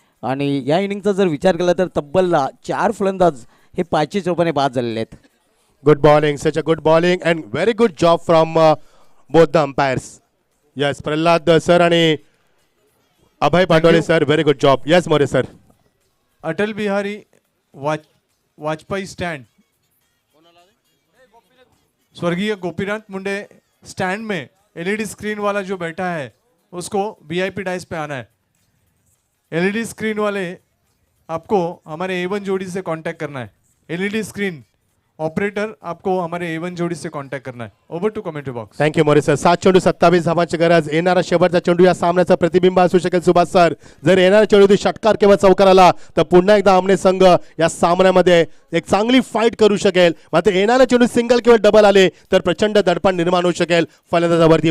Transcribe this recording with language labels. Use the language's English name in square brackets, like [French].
[Marathi] आणि या इनिंगचा जर विचार केला तर तब्बल 4 फलंदाज हे 5 रूपाने बाद झालेले आहेत. [English] Good bowling, such a good bowling and very good job from both the umpires. Yes Pralhad sir आणि Abhay Patole sir, very good job. Yes More sir. [Hindi] अटल बिहारी वाजपेयी स्टैंड, स्वर्गीय गोपीनाथ मुंडे स्टैंड में एलईडी स्क्रीन वाला जो बैठा है उसको वीआईपी डाइस पे आना है. एलईडी स्क्रीन वाले आपको हमारे A1 जोड़ी से कांटेक्ट करना है. एलईडी स्क्रीन ऑपरेटर आपको हमारे A1 जोड़ी से कांटेक्ट करना है. [English] Over to commentary box. [Marathi] Thank you More sir. 7 चेंडू 27 धावांची गरज. येणारा शेवटचा चेंडू या सामन्याचा प्रतिबिंब असू शकेल सुभाष सर. जर येणारा चेंडू षटकार किंवा चौकार आला तर पुन्हा एकदा आमने संघ या सामन्यामध्ये एक चांगली फाईट करू शकेल. मात्र येणारा चेंडू सिंगल किंवा डबल आले तर प्रचंड दडपण निर्माण होऊ शकेल फलंदाजावरती.